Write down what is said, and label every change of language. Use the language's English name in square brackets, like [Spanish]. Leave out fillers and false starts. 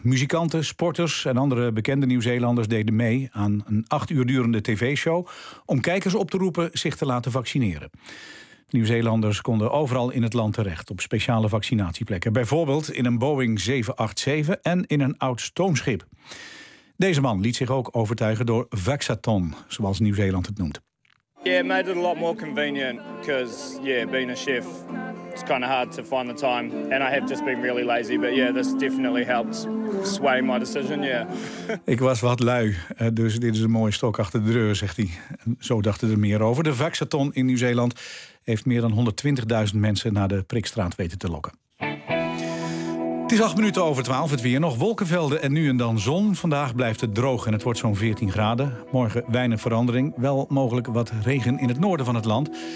[Dutch] Muzikanten, sporters en andere bekende Nieuw-Zeelanders deden mee aan een 8 uur durende tv-show om kijkers op te roepen zich te laten vaccineren. De Nieuw-Zeelanders konden overal in het land terecht op speciale vaccinatieplekken. Bijvoorbeeld in een Boeing 787 en in een oud stoomschip. Deze man liet zich ook overtuigen door Vaxaton, zoals Nieuw-Zeeland het noemt. [English] Yeah, it made it a lot more convenient because being a chef, it's kind of hard to find the time. And I have just been really lazy, but yeah, this definitely helped sway my decision, yeah. [Dutch] Ik was wat lui, dus dit is een mooie stok achter de deur, zegt hij. En zo dachten er meer over. De Vaxaton in Nieuw-Zeeland heeft meer dan 120.000 mensen naar de prikstraat weten te lokken. Het is 12:08, het weer. Nog wolkenvelden en nu en dan zon. Vandaag blijft het droog en het wordt zo'n 14 graden. Morgen weinig verandering, wel mogelijk wat regen in het noorden van het land.